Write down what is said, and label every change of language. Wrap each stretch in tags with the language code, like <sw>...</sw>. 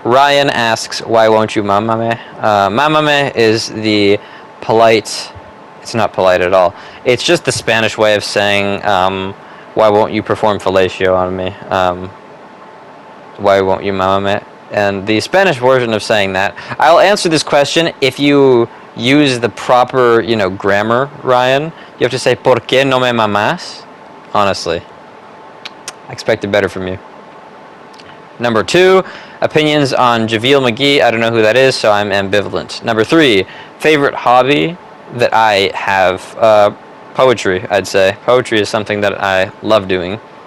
<en>Ryan asks, why won't you mamame? Mamame is the polite, it's not polite at all. It's just the Spanish way of saying, why won't you perform fellatio on me? Why won't you mamame? And the Spanish version of saying that, I'll answer this question if you use the proper, you know, grammar, Ryan. You have to say,</en> <es>¿Por qué no me mamas?</es> <en>Honestly. I expected better from you. Number 2, opinions on Javier McGee. I don't know who that is, so I'm ambivalent. Number 3, favorite hobby that I have. Poetry, I'd say. Poetry is something that I love doing.</en>